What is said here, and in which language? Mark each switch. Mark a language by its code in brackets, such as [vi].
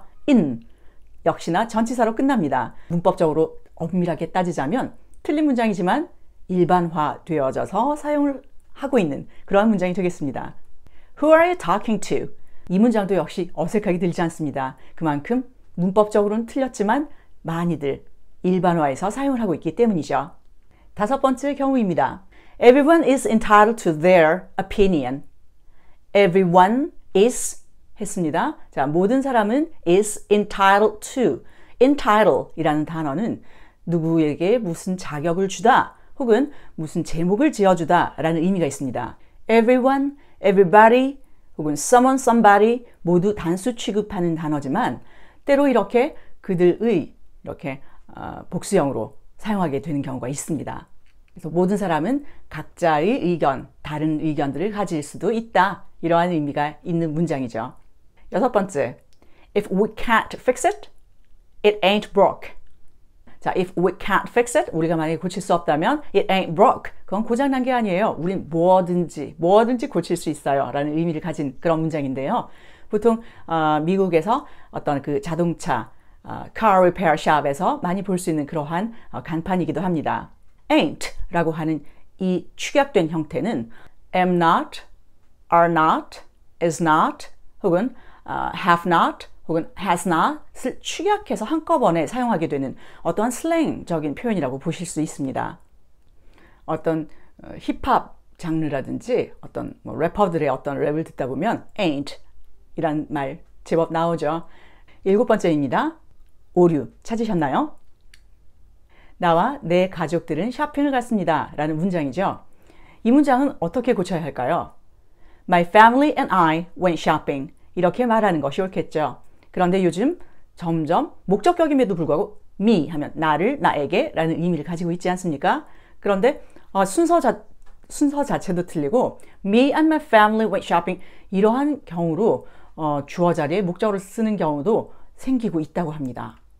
[ko] in 역시나 전치사로 끝납니다. 문법적으로 엄밀하게 따지자면 틀린 문장이지만 일반화되어져서 사용을 하고 있는 그러한 문장이 되겠습니다. [en] Who are you talking to? [ko] 이 문장도 역시 어색하게 들리지 않습니다. 그만큼 문법적으로는 틀렸지만 많이들 일반화해서 사용을 하고 있기 때문이죠. 다섯 번째 경우입니다. [en] Everyone is entitled to their opinion. Everyone is [ko] 했습니다. 자, 모든 사람은 is entitled to. entitle 이라는 단어는 누구에게 무슨 자격을 주다 혹은 무슨 제목을 지어주다 라는 의미가 있습니다. Everyone, everybody 혹은 someone, somebody 모두 단수 취급하는 단어지만 때로 이렇게 그들의 이렇게 복수형으로 사용하게 되는 경우가 있습니다. 그래서 모든 사람은 각자의 의견, 다른 의견들을 가질 수도 있다. 이러한 의미가 있는 문장이죠. 여섯 번째, [en] if we can't fix it, it ain't broke. 자, if we can't fix it, [ko] 우리가 만약에 고칠 수 없다면 [en] it ain't broke. [ko] 그건 고장난 게 아니에요. 우린 뭐든지 고칠 수 있어요. 라는 의미를 가진 그런 문장인데요. 보통 미국에서 어떤 그 자동차 car repair shop에서 많이 볼 수 있는 그러한 간판이기도 합니다. ain't 라고 하는 이 축약된 형태는 am not, are not, is not 혹은 have not 혹은 has not을 축약해서 한꺼번에 사용하게 되는 어떠한 슬랭적인 표현이라고 보실 수 있습니다. 어떤 힙합 장르라든지 어떤 래퍼들의 어떤 랩을 듣다 보면 ain't 이란 말 제법 나오죠. 일곱 번째입니다. 오류 찾으셨나요? 나와 내 가족들은 쇼핑을 갔습니다. 라는 문장이죠. 이 문장은 어떻게 고쳐야 할까요? [en] My family and I went shopping. [ko] 이렇게 말하는 것이 옳겠죠. 그런데 요즘 점점 목적격임에도 불구하고 me 하면 나를, 나에게 라는 의미를 가지고 있지 않습니까? 그런데 순서 자체도 틀리고 [en] me and my family went shopping [ko] 이러한 경우로 주어 자리에 목적어를 쓰는 경우도 생기고 있다고 합니다.